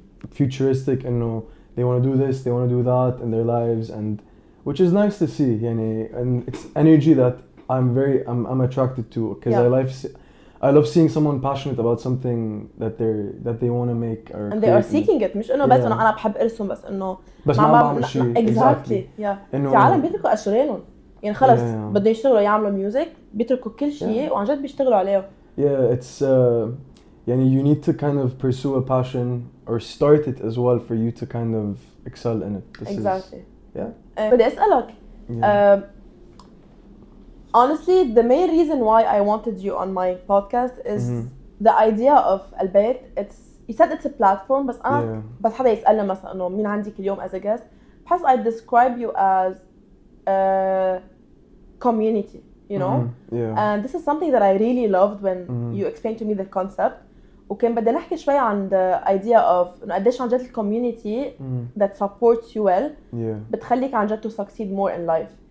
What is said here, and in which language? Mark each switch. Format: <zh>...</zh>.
<en>futuristic إنه they want to do this, they want to do that in their lives, and which is nice to see يعني, and it's energy that I'm attracted to because I love seeing someone passionate about something that they want to make or</en> <ar>and they are seeking it. مش إنه بس إنه أنا بحب أرسم بس إنه ما بعمل شيء.</ar> <en>exactly.</en> <ar>في عالم بيتركوا أشغالهم يعني خلص بدهم يشتغلوا يعملوا ميوزك بيتركوا كل شيء وعن جد بيشتغلوا عليه.</ar> <en>Yeah, it's يعني you need to kind of pursue a passion or start it as well for you to kind of excel in it. This exactly. Yeah.</en> <ar>بدي أسألك.</ar> <en>Honestly, the main reason why I wanted you on my podcast is the idea of Albeit.</en> <ar>You said it's a platform, بس أنا بس حدا يسألنا مثلا إنه مين عندك اليوم as a guest.</ar> <en>بحس I describe you as a community, you know. And this is something that I really loved when you explained to me the concept. وكان بدنا نحكي شوي عن the idea of إنه قديش عن جد community that supports you well بتخليك عن جد to succeed more in life.</en>